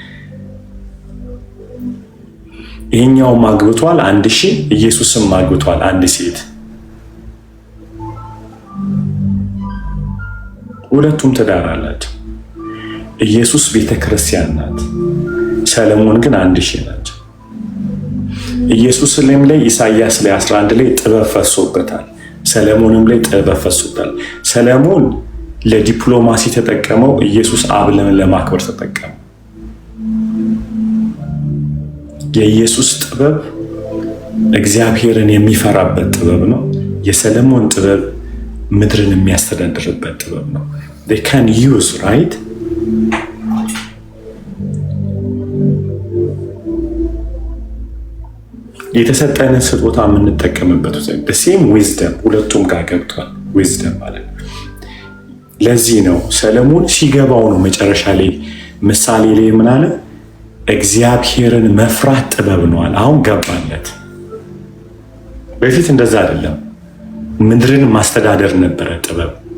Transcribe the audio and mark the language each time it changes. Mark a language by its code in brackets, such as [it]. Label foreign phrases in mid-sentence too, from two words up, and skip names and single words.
[am] ይሄኛውም አግብቷል 1000፣ ኢየሱስም አግብቷል 1 ሴት። ሁለቱም ትዳር አላቸው። ኢየሱስ ቤተክርስቲያን ናት፣ ሰለሞን ግን 1000 ናቸው። ኢየሱስ ላይ ኢሳይያስ ላይ 11 ላይ ጥበብ ፈሶበታል፣ ሰለሞንም ላይ ጥበብ ፈሶበታል። ሰለሞን ለዲፕሎማሲ ተጠቀመው፣ ኢየሱስ አብን ለማክበር ተጠቀመው። የኢየሱስ ጥበብ እግዚአብሔርን የሚፈራበት ጥበብ ነው። የሰለሞን ጥበብ ምድርን የሚያስተዳድርበት ጥበብ ነው። [en] they can use right [am] የተሰጠንን ስጦታ የምንጠቀምበት [en] the same wisdom [am] ሁለቱም ጋር ገብቷል። wisdom ማለት ለዚህ ነው ሰለሞን ሲገባው ነው መጨረሻ ላይ ምሳሌ ላይ ምን አለ? እግዚአብሔርን መፍራት ጥበብ ነው አለ። አሁን ገባለት። በፊት እንደዛ አይደለም፣ ምድርን ማስተዳደር ነበረ ጥበብ።